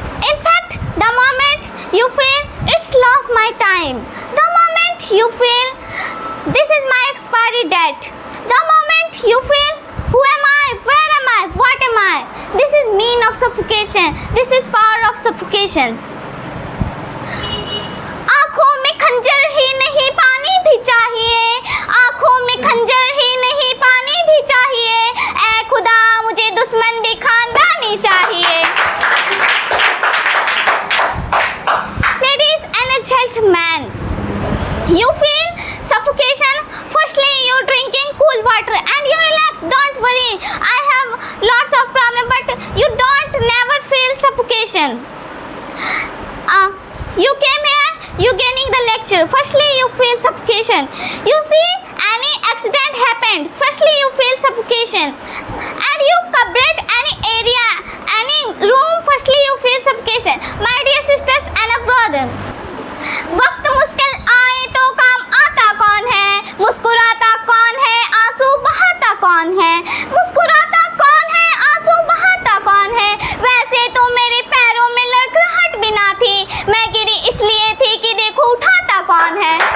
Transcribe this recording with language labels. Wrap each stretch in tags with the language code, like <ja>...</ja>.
<en>In fact, the moment you feel it's lost my time, the moment you feel this is my expiry date, the moment you feel who am I, where am I, what am I, this is mean of suffocation. This is power of suffocation.</en> <hi>आँखों में खंजर ही नहीं पानी भी चाहिए, आँखों में खंजर ही नहीं पानी भी चाहिए, ऐ खुदा मुझे दुश्मन भी खानदानी चाहिए.</hi> <en>Ladies and gentlemen, you feel suffocation. Firstly, you're drinking cool water and you relax I have lots of problems, but you don't never feel suffocation. You came here, you gaining the lecture. Firstly, you feel suffocation. You see, any accident happened. Firstly, you feel suffocation. And you covered any area, any room. Firstly, you feel suffocation. My dear sisters and a brother,</en> <hi>वक्त मुश्किल आए तो काम आता कौन है? मुस्कुराता कौन है? आंसू बहाता कौन है? मुस्कुराता कौन है? आंसू बहाता कौन है? वैसे तो मेरे पैरों में लड़खड़ाहट भी ना थी, मैं गिरी इसलिए थी कि देखो उठाता कौन है.</hi>